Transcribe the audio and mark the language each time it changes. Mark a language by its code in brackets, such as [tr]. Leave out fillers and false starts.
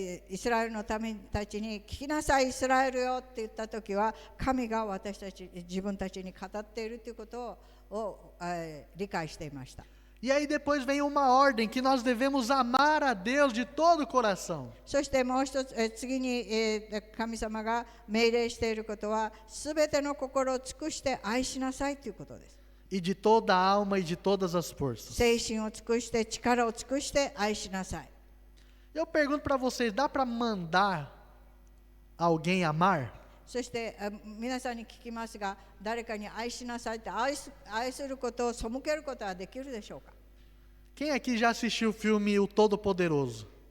[ja] イスラエルの民たちに聞きなさいイスラエルよって言ったときは神が私たち自分たちに語っているということを理解していました。 [pt] E aí depois vem uma ordem que nós devemos amar a Deus de todo o coração. [ja] そしてもう一つ、次に、神様が命令していることはすべての心を尽くして愛しなさいということです。 [pt] E de toda a alma e de todas as forças. [ja] 精神を尽くして力を尽くして愛しなさい。 [pt] Eu pergunto para vocês, dá para mandar alguém amar? [ja] そして皆さんに聞きますが、誰かに愛しなさいって愛することを背けることはできるでしょうか。 [pt] Quem aqui já assistiu o filme O Todo-Poderoso?